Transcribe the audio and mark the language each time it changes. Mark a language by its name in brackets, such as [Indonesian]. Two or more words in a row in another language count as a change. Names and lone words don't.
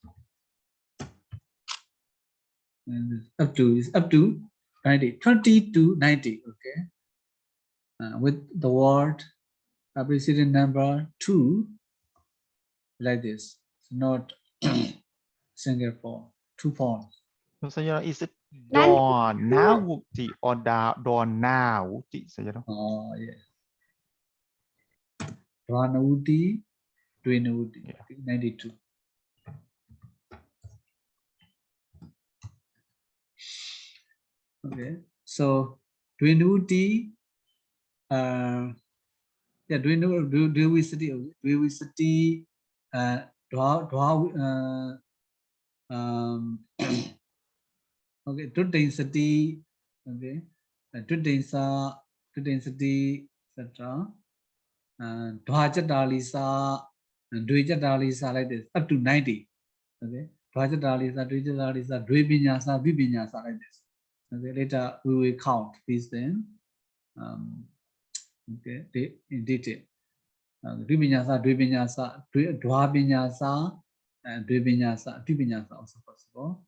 [English] And up to 90, 20 to 90. Okay, with the word preceding number 2 like this. It's not single form, 2 forms. So Sayadaw, is it Dvānavukti or Dvānavukti, Sayadaw? Oh yes. [Pali] Dvānavukti, Dvinavukti, [English] Yeah. 92. Okay, so Dvinavukti, yeah, Dvivisiddhi, okay, Tuddhinsati, okay, Tuddhinsati, etc. [Pali] Dvajadalisa, Dvijadalisa, [English] like this, up to 90. [Pali] Okay, Dvajadalisa, Dvijadalisa, Dvibinyasa, Vibinyasa, [English] like this. Okay, later we will count these things. Okay, in detail. [Pali] Dvibinyasa, Dvibinyasa, Dvabinyasa, and Dvibinyasa, Dvibinyasa also possible.